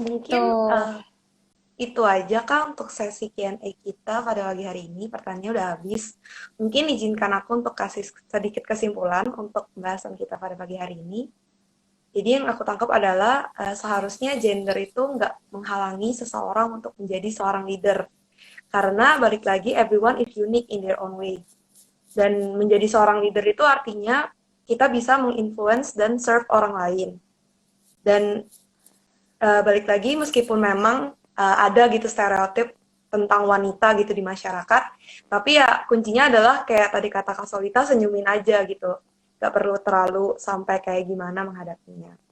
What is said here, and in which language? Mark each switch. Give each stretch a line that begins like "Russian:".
Indonesian: Mungkin itu aja Kak untuk sesi Q&A kita pada pagi hari ini. Pertanyaannya udah habis. Mungkin izinkan aku untuk kasih sedikit kesimpulan untuk pembahasan kita pada pagi hari ini. Jadi yang aku tangkap adalah seharusnya gender itu nggak menghalangi seseorang untuk menjadi seorang leader. Karena balik lagi
English: everyone is unique in their own way.
Indonesian: Dan menjadi seorang leader itu artinya kita bisa menginfluence dan serve orang lain. Dan balik lagi meskipun memang ada gitu stereotip tentang wanita gitu di masyarakat, tapi ya kuncinya adalah kayak tadi kata Kak Solita, senyumin aja gitu, gak perlu terlalu sampai kayak gimana menghadapinya.